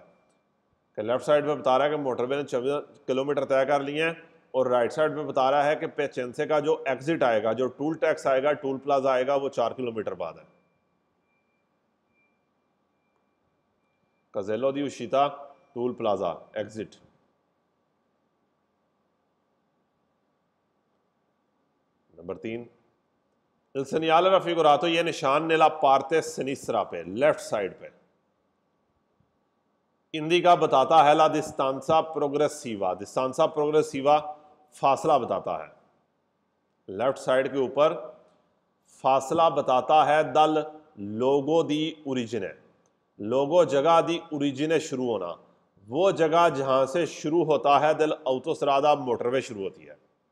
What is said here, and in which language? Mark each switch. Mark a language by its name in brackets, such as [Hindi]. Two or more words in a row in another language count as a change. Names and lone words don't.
[Hindi] कि [English] left side [Hindi] पे बता रहा है कि मोटरवे ने 24 किलोमीटर तय कर लिए हैं, और [English] right side [Hindi] पे बता रहा है कि प्याचेंसे का जो एग्जिट आएगा, जो [English] toll tax [Hindi] आएगा, [English] toll plaza [Hindi] आएगा, वो 4 किलोमीटर बाद है। [Italian] casello di uscita [English] toll plaza exit. [Hindi] नंबर 3, [Italian] il segnale raffigurato, [Hindi] ये निशान [Italian] nella parte sinistra [Hindi] पे, [English] left side [Hindi] पे, इंडिका बताता है [Italian] la distanza progressiva, distanza progressiva [Hindi] फासला बताता है। [English] left side [Hindi] के ऊपर फासला बताता है [Italian] dal luogo di origine, [Hindi] लोगो जगह [Italian] di origine [Hindi] शुरू होना, वो जगह जहां से शुरू होता है [Italian] dal autostrada [Hindi] मोटरवे शुरू होती है।